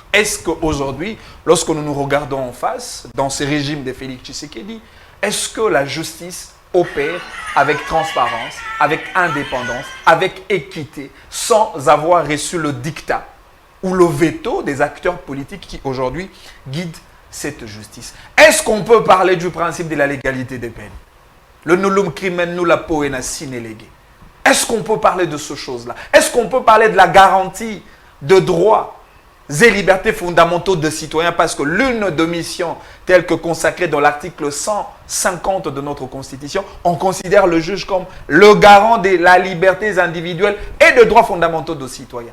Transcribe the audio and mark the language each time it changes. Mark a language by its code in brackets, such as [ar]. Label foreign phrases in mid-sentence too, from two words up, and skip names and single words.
[fr] Est-ce qu'aujourd'hui, lorsque nous nous regardons en face, dans ce régime de Félix Tshisekedi, est-ce que la justice opère avec transparence, avec indépendance, avec équité, sans avoir reçu le dictat ou le veto des acteurs politiques qui aujourd'hui guident cette justice? Est-ce qu'on peut parler du principe de la légalité des peines? [la] Le nullum crimen nulla poena sine lege. [fr] Est-ce qu'on peut parler de ces choses-là? Est-ce qu'on peut parler de la garantie de droits et libertés fondamentaux des citoyens? Parce que l'une des missions telle que consacrée dans l'article 150 de notre Constitution, on considère le juge comme le garant de la liberté individuelle et des droits fondamentaux des citoyens.